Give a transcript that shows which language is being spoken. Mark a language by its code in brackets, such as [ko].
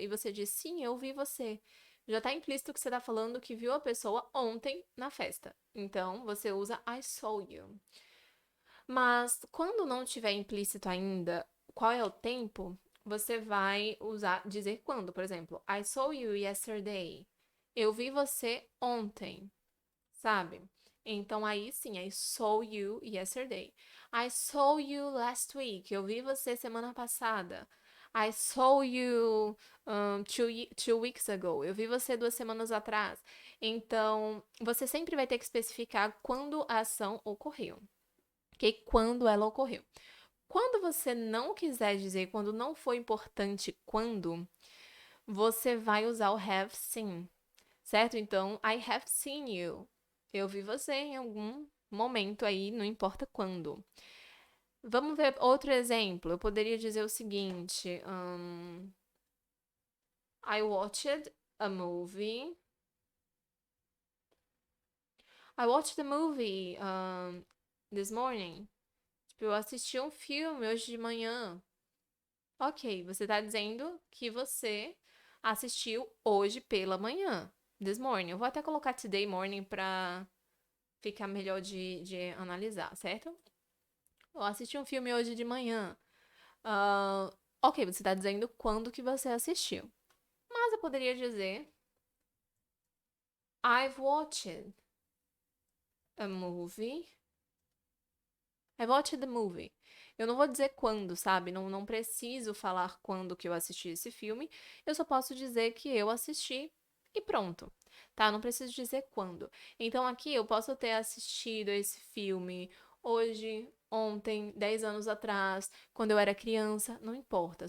[pt] E você diz, sim, eu vi você. Já está implícito que você está falando que viu a pessoa ontem na festa. Então, você usa [en] I saw you. [pt] Mas quando não tiver implícito ainda qual é o tempo, você vai dizer quando. Por exemplo, [en] I saw you yesterday. [pt] Eu vi você ontem, sabe? Então aí sim, [en] I saw you yesterday. I saw you last week. [pt] Eu vi você semana passada. [en] I saw you 2 weeks ago. [pt] Eu vi você 2 semanas atrás. Então, você sempre vai ter que especificar quando a ação ocorreu. Ok? Quando ela ocorreu. Quando você não quiser dizer, quando não for importante quando, você vai usar o have seen, certo? Então, [en] I have seen you. [pt] Eu vi você em algum momento aí, não importa quando. Vamos ver outro exemplo. Eu poderia dizer o seguinte: [en] I watched a movie. I watched a movie this morning. [pt] Tipo, eu assisti um filme hoje de manhã. Ok, você está dizendo que você assistiu hoje pela manhã. [en] This morning. [pt] Eu vou até colocar [en] today morning [pt] para ficar melhor de analisar, certo? Eu assisti um filme hoje de manhã. Ok, você está dizendo quando que você assistiu. Mas eu poderia dizer [en] I've watched a movie. I watched the movie. [pt] Eu não vou dizer quando, sabe? Não preciso falar quando que eu assisti esse filme. Eu só posso dizer que eu assisti e pronto. Tá? Não preciso dizer quando. Então aqui eu posso ter assistido esse filme hoje, ontem, 10 anos atrás, quando eu era criança. Não importa.